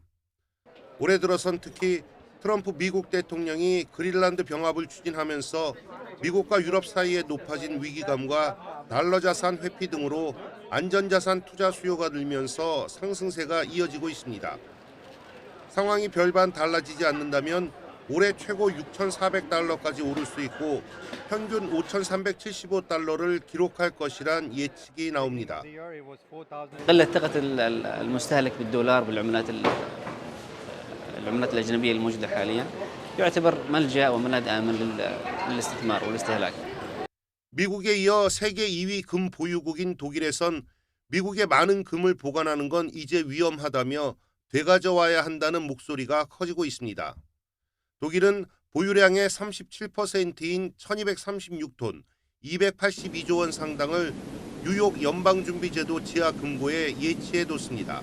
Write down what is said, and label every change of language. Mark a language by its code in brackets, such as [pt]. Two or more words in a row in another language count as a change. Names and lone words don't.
[ko] 올해 들어선 특히 트럼프 미국 대통령이 그린란드 병합을 추진하면서 미국과 유럽 사이에 높아진 위기감과 달러 자산 회피 등으로 안전자산 투자 수요가 늘면서 상승세가 이어지고 있습니다. 상황이 별반 달라지지 않는다면 올해 최고 6,400달러까지 오를 수 있고 평균 5,375달러를 기록할 것이란 예측이 나옵니다. [ar] قلت ثقة المستهلك بالدولار بالعملات الأجنبية الموجودة حاليا يعتبر ملجأ وملاذ آمن للاستثمار والاستهلاك. [ko] 미국에 이어 세계 2위 금 보유국인 독일에선 미국의 많은 금을 보관하는 건 이제 위험하다며 되가져와야 한다는 목소리가 커지고 있습니다. 독일은 보유량의 37%인 1236톤, 282조 원 상당을 뉴욕 연방준비제도 지하 금고에 예치해뒀습니다.